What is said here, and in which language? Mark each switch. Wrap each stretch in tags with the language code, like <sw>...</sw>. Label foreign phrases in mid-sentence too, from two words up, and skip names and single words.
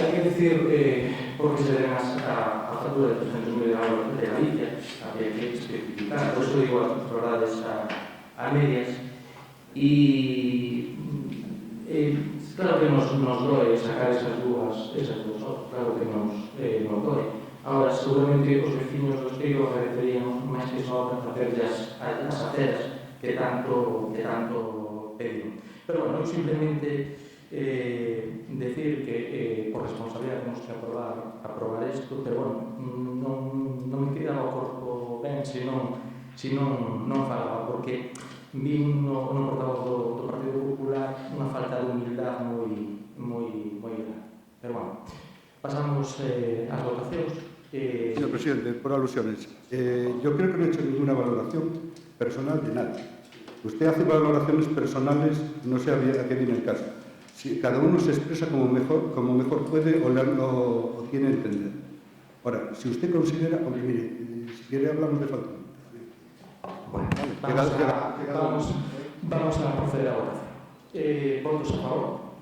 <es>Hay que decir, porque se deben a factura de 300.000 euros de Galicia, había que especificar, por eso digo las verdades a medias. Y claro que nos doy sacar esas dúas obras, claro que nos doy.</es> <gl>Ahora, seguramente os vecinos dos Teiros agradecerían máis que só para facer as aceras que tanto pediron. Pero bueno, simplemente decir que por responsabilidade temos que aprobar isto, pero bueno, non me queda o corpo ben se non falaba, porque vi no portavoz do Partido Popular unha falta de humildade moi grande. Pero bueno, pasamos ás votacións.</gl> <es>Señor presidente, por alusiones, yo creo que no he hecho ninguna valoración personal de nadie. Usted hace valoraciones personales, no sé a qué viene el caso. Si cada uno se expresa como mejor puede o tiene a entender. Ahora, si usted considera, hombre, mire, si quiere hablamos de falta. Bueno, vamos a proceder a votación. Votos a favor.</es>